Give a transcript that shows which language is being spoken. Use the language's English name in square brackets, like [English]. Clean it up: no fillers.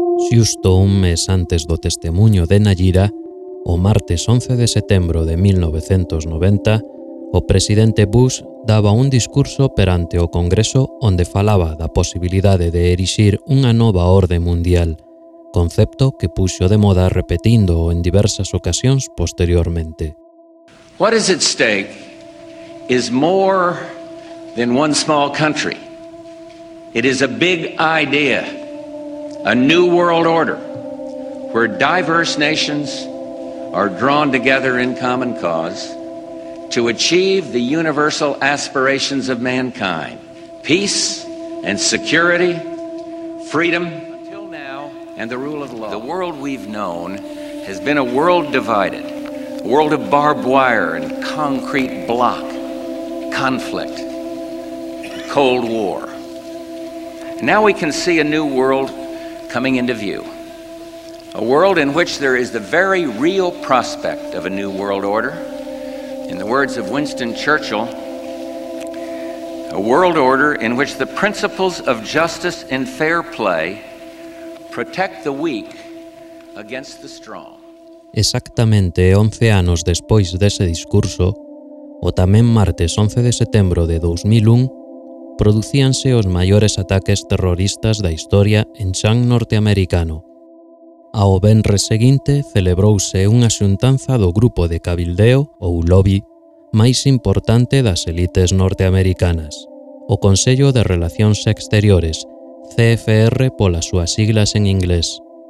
[Galician] Justo un mes antes do testemunho de Nayira, o martes 11 de setembro de 1990, o presidente Bush daba un discurso perante o Congreso onde falaba da posibilidade de erixir unha nova orde mundial, concepto que puxo de moda repetindo en diversas ocasións posteriormente. [English] What is at stake is more than one small country. It is a big idea. A new world order where diverse nations are drawn together in common cause to achieve the universal aspirations of mankind. Peace and security, freedom, until now, and the rule of law. The world we've known has been a world divided, a world of barbed wire and concrete block, conflict, Cold War. And now we can see a new world coming into view, a world in which there is the very real prospect of a new world order. In the words of Winston Churchill, a world order in which the principles of justice and fair play protect the weak against the strong. [Galician] Exactamente [Spanish] 11 años después de ese discurso, [Galician] o también martes 11 de septiembre de 2001, producíanse os maiores ataques terroristas da historia en chan norteamericano. Ao venres seguinte celebrouse unha xuntanza do grupo de cabildeo, ou lobby, máis importante das élites norteamericanas, o Consello de Relacións Exteriores, CFR polas súas siglas en inglés.